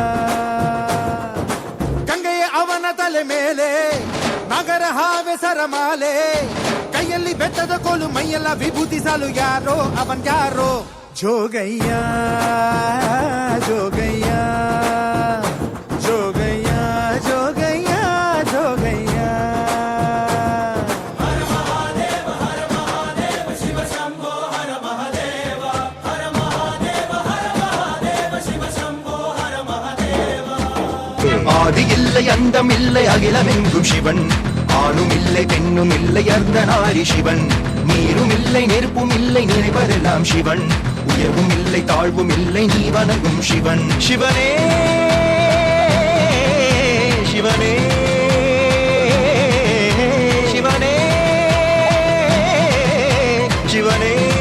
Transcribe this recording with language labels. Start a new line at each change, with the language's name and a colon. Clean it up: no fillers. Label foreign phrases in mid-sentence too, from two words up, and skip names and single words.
Kannada: ಗಂಗೆಯ ಅವನ ತಲೆ ಮೇಲೆ ನಗರ ಹಾವೆ ಸರಮಾಲೆ, ಕೈಯಲ್ಲಿ ಬೆಟ್ಟದ ಕೋಲು ಮೈಯೆಲ್ಲ ವಿಭೂತಿ ಸಾಲು, ಯಾರೋ ಅವನ್ ಯಾರೋ ಜೋಗಯ್ಯ ಜೋಗಯ್ಯ ಜೋಗಯ್ಯ ಜೋಗಯ್ಯ ಜೋಗಯ್ಯ. ಹರ ಮಹಾದೇವ ಹರ ಮಹಾದೇವ ಶಿವ ಶಂಭೋ ಹರ ಮಹಾದೇವ ಹರ ಮಹಾದೇವ ಹರ ಮಹಾದೇವ ಶಿವ ಶಂಭೋ ಹರ ಮಹಾದೇವ.
Tamil: ஆதி இல்லை அந்தம் இல்லை அகிலமெங்கும் சிவன், ஆணும் இல்லை பெண்ணும் இல்லை அர்த்தநாரி சிவன், நீரும் இல்லை நெருப்பும் இல்லை நினைப்பதெல்லாம் சிவன், உயர்வும் இல்லை தாழ்வும் இல்லை நீ வணங்கும் சிவன். சிவனே சிவனே சிவனே சிவனே.